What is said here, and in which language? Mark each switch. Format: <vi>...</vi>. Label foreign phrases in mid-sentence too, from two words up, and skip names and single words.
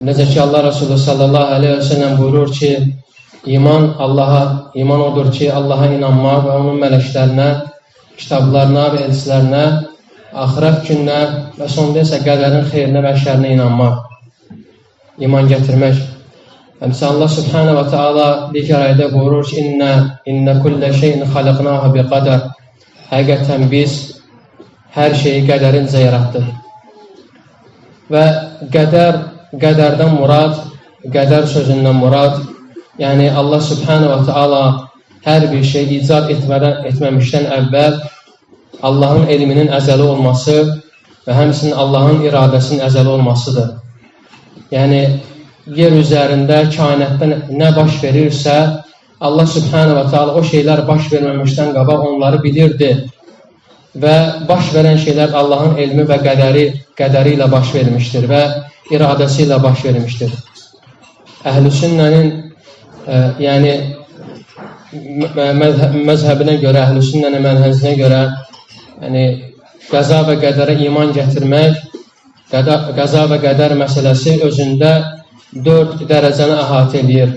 <az>Necə ki Allah Resulü</az> <ar>صلى الله عليه وسلم</ar> <az>buyurur ki, iman odur ki, Allaha inanmaq və onun mələklərinə, kitablarına və elçilərinə, axirət gününə və sonda isə qədərin xeyrinə və şərinə inanmaq, iman gətirmək.</az> <ar>Həmçə الله سبحانه وتعالى</ar> <az>digər ayədə buyurur ki,</az> <ar>إنا كل شيء خلقناه بقدر.</ar> <az>Həqiqətən biz hər şeyi qədərincə yaratdıq. Və qədərdən murad, qədər sözündən murad, yəni</az> <ar>الله سبحانه وتعالى</ar> <az>hər bir şey icad etməmişdən əvvəl Allahın elminin əzəli olması və həmçinin Allahın iradəsinin əzəli olmasıdır. Yəni, yer üzərində, kainatda nə baş verirsə,</az> <ar>الله سبحانه وتعالى</ar> <az>o şeylər baş verməmişdən qabaq onları bilirdi və baş verən şeylər Allahın elmi və qədəri ilə baş vermişdir və iradəsi ilə baş vermişdir. Əhl-i sünnənin yəni məzhəbinə görə, əhl-i sünnənin mənhəzinə görə yəni qəza və qədərə iman gətirmək, qəza və qədər məsələsi özündə 4 dərəcəni əhatə edir.</az>